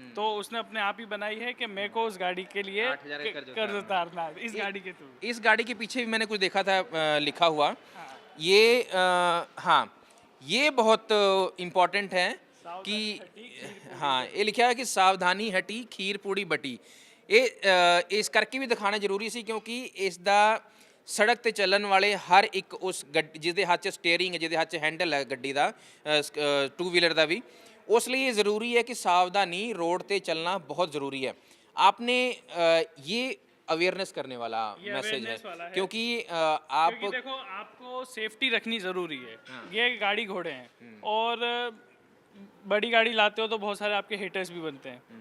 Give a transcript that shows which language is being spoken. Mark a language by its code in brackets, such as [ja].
[hi] तो उसने अपने आप ही बनाई है कि मेरे को उस गाड़ी के लिए 8,000 का कर्ज उतारना है इस गाड़ी के थ्रू। इस गाड़ी के पीछे भी मैंने कुछ देखा था लिखा हुआ, ये हाँ, ये बहुत इम्पोर्टेंट है कि हाँ, ये लिखा है कि सावधानी हटी खीर पूड़ी बटी। इस करके भी दिखाना [pa] ਜ਼ਰੂਰੀ ਸੀ, ਕਿਉਂਕਿ ਇਸ ਦਾ ਸੜਕ ਤੇ ਚੱਲਣ ਵਾਲੇ ਹਰ ਇੱਕ ਉਸ ਜਿਹਦੇ ਹੱਥ 'ਚ ਸਟੀਅਰਿੰਗ ਹੈ, ਜਿਹਦੇ ਹੱਥ 'ਚ ਹੈਂਡਲ ਹੈ ਗੱਡੀ ਦਾ, टू व्हीलर ਦਾ भी, [hi] उस लिए ये ज़रूरी है [pa] कि सावधानी रोड पे चलना बहुत ज़रूरी है। [hi] आपने ये अवेयरनेस करने वाला मैसेज है, क्योंकि आप क्योंकि देखो आपको सेफ्टी रखनी ज़रूरी है। ये गाड़ी घोड़े हैं और बड़ी गाड़ी लाते हो तो बहुत सारे आपके हेटर्स भी बनते हैं।